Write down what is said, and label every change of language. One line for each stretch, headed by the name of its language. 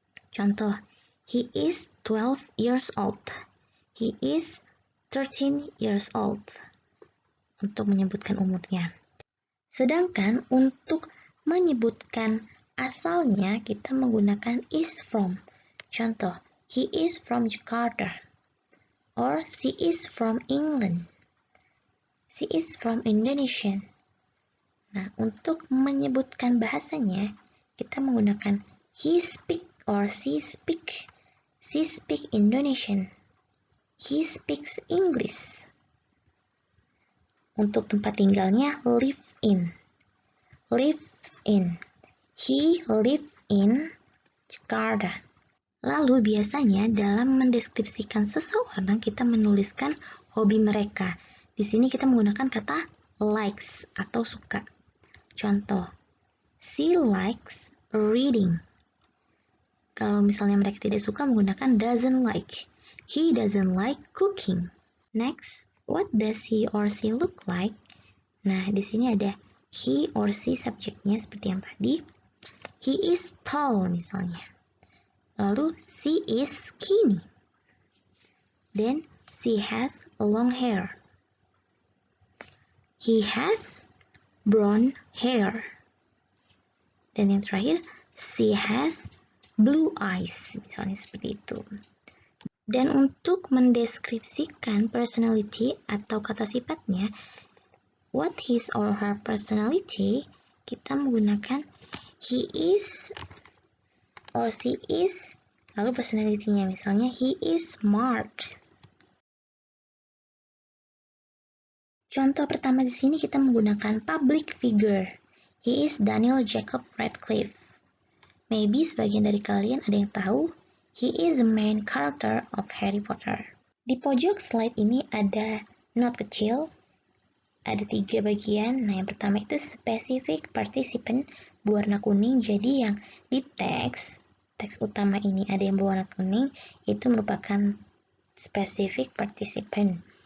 Indonesian: Contoh,
English: he is 12 years old. He is 13 years old.
Indonesian: Untuk menyebutkan umurnya. Sedangkan untuk menyebutkan asalnya kita menggunakan
English: is from.
Indonesian: Contoh,
English: he is from Jakarta. Or she is from England. She is from Indonesia.
Indonesian: Nah, untuk menyebutkan bahasanya, kita menggunakan
English: he speak or she speak. She speak Indonesian. He speaks English.
Indonesian: Untuk tempat tinggalnya,
English: live in. Lives in. He live in Jakarta.
Indonesian: Lalu biasanya dalam mendeskripsikan seseorang kita menuliskan hobi mereka. Di sini kita menggunakan kata likes atau suka. Contoh,
English: she likes reading.
Indonesian: Kalau misalnya mereka tidak suka menggunakan
English: doesn't like. He doesn't like cooking. Next, what does he or she look like?
Indonesian: Nah, di sini ada
English: he or she
Indonesian: subjeknya seperti yang tadi.
English: He is tall
Indonesian: misalnya. Lalu
English: she is skinny. Then she has long hair. He has brown hair.
Indonesian: Dan yang terakhir,
English: she has blue eyes.
Indonesian: Misalnya seperti itu. Dan untuk mendeskripsikan personality atau kata sifatnya,
English: what his or her personality,
Indonesian: kita menggunakan
English: he is or she is,
Indonesian: lalu personality-nya misalnya
English: he is smart.
Indonesian: Contoh pertama di sini kita menggunakan public figure.
English: He is Daniel Jacob Radcliffe. Maybe
Indonesian: sebagian dari kalian ada yang tahu,
English: he is the main character of Harry Potter.
Indonesian: Di pojok slide ini ada note kecil, ada 3 bagian. Nah, yang pertama itu specific participant berwarna kuning. Jadi yang di teks utama ini ada yang berwarna kuning, itu merupakan specific participant.